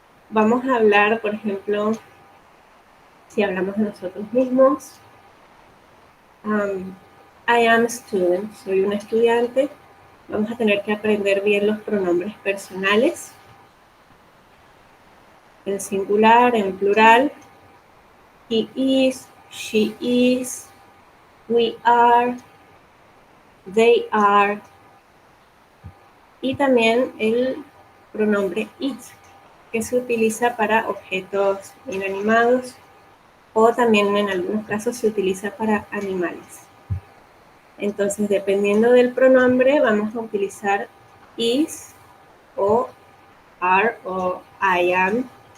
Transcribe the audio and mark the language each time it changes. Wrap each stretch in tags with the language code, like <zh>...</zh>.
<es>Vamos a hablar, por ejemplo, si hablamos de nosotros mismos,</es> <en>I am a student,</en> <es>soy una estudiante. Vamos a tener que aprender bien los pronombres personales, en singular, en plural.</es> <en>He is, she is, we are, they are.</en> <es>Y también el pronombre it, que se utiliza para objetos inanimados o también en algunos casos se utiliza para animales. Entonces, dependiendo del pronombre, vamos a utilizar is o are o I am.</es>